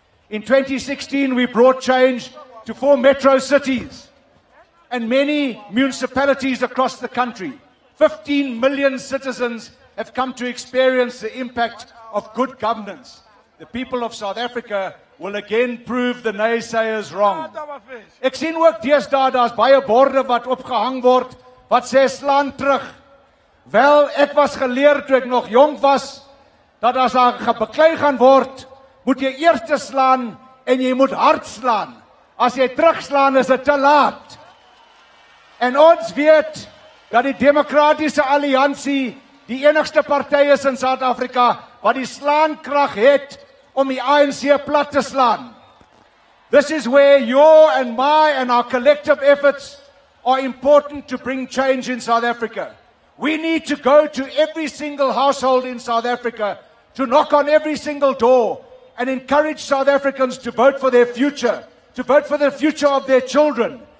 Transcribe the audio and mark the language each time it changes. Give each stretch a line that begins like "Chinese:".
English: In 2016, we brought change to 4 metro cities and many municipalities across the country. 15 million citizens have come to experience the impact of good governance. The people of South Africa will again prove the naysayers wrong.
Afrikaans: Ek sien ook deesdae daar's baie borde wat opgehang word wat sê slaan terug. Wel, ek was geleer toe ek nog jonk was dat as daar gebeklei gaan word, moet jy eers slaan en jy moet hard slaan. As jy terugslaan is dit te laat. En ons weet dat die Demokratiese Alliansie die enigste party is in Suid-Afrika wat die slaankrag het om die ANC plat te slaan.
English: This is where your and my and our collective efforts are important to bring change in South Africa. We need to go to every single household in South Africa, to knock on every single door and encourage South Africans to vote for their future, to vote for the future of their children.